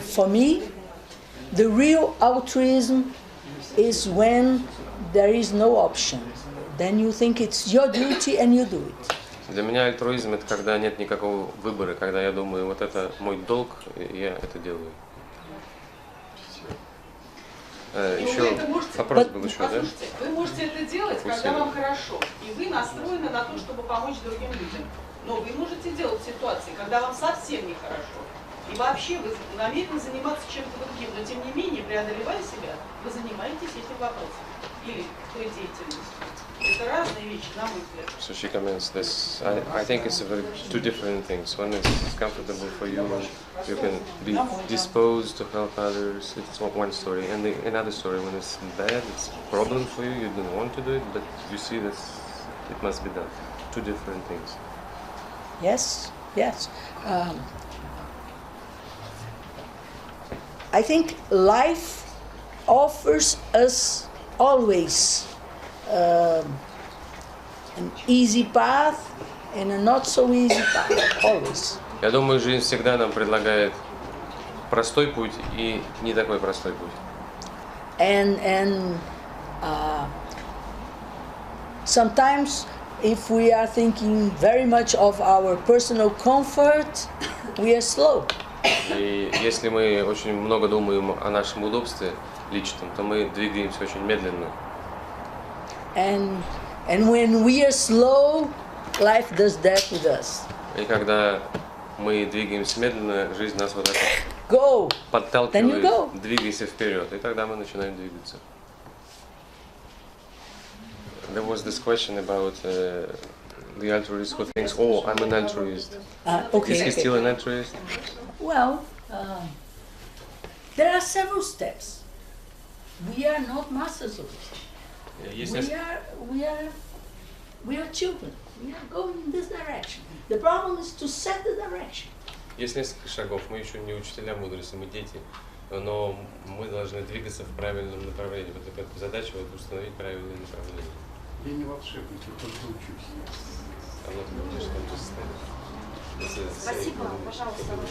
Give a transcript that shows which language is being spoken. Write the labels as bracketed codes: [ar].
[en] For me, the real altruism is when there is no option. Then you think it's your duty and you do it. [ru] Для меня альтруизм — это когда нет никакого выбора, когда я думаю, вот это мой долг, и я это делаю. Еще вопрос был еще, да? Вы можете это делать, когда вам хорошо, и вы настроены на то, чтобы помочь другим людям. Но вы можете делать в ситуации, когда вам совсем нехорошо. И вообще вы намерены заниматься чем-то другим, но тем не менее, преодолевая себя, вы занимаетесь этим вопросом или той деятельностью. Это разные вещи, на мой взгляд. [en] So she comments this. I think it's two different things. When it's comfortable for you, you can be disposed to help others. It's one story. And another story, when it's bad, it's a problem for you. You don't want to do it, but you see that it must be done. Two different things. Yes, yes. I think life offers us always an easy path and a not so easy path, always. [ru] Я думаю, жизнь всегда нам предлагает простой путь и не такой простой путь. [en] And sometimes, if we are thinking very much of our personal comfort, we are slow. [ru] И если мы очень много думаем о нашем удобстве личном, то мы двигаемся очень медленно. [en] And when we are slow, life does that with us. [ru] И когда мы двигаемся медленно, жизнь нас вот так [en] Go. [ru] подталкивает, двигайся вперед, и тогда мы начинаем двигаться. [en] There was this question about the altruist who thinks, oh, I'm an altruist. Okay. Is he still an altruist? Well, there are several steps. We are not masters of it. We are children. We are going in this direction. The problem is to set the direction. [ru] Есть несколько шагов. Мы еще не учителя мудрости, мы дети, но мы должны двигаться в правильном направлении. Вот такая задача — установить правильное направление. Я не волшебник, я только учусь. Спасибо, пожалуйста.